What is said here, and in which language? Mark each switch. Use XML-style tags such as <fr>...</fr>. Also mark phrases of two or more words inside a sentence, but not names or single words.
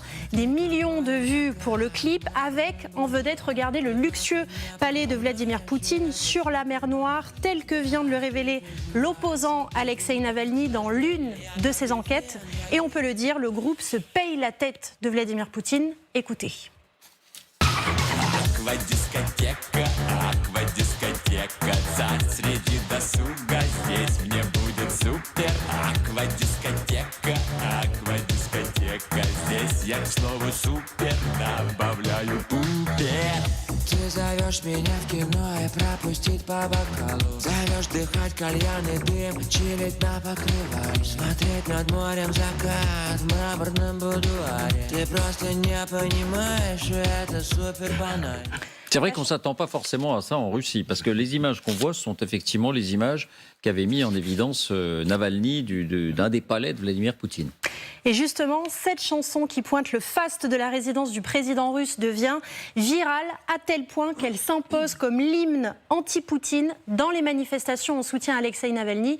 <fr>Des millions de vues pour le clip avec en vedette, regardez, le luxueux palais de Vladimir Poutine sur la mer Noire, tel que vient de le révéler l'opposant Alexei Navalny dans l'une de ses enquêtes. Et on peut le dire, le groupe se paye la tête de Vladimir Poutine. Écoutez.</fr> <ru>Аквадискотека, аквадискотека, царь среди досуга, здесь мне будет супер. Аквадискотека, аквадискотека, здесь я к слову супер добавляю пупер. Ты зовешь меня в кино и пропустить по бокалу. Зовешь дыхать кальянный дым, чилить на покрывале. Смотреть над морем закат в мраморном будуаре. Ты просто не понимаешь, это супер банально.</ru> <fr>C'est vrai qu'on ne s'attend pas forcément à ça en Russie, parce que les images qu'on voit sont effectivement les images qu'avait mis en évidence Navalny d'un des palais de Vladimir Poutine. Et justement, cette chanson qui pointe le faste de la résidence du président russe devient virale à tel point qu'elle s'impose comme l'hymne anti-Poutine dans les manifestations en soutien à Alexei Navalny.</fr>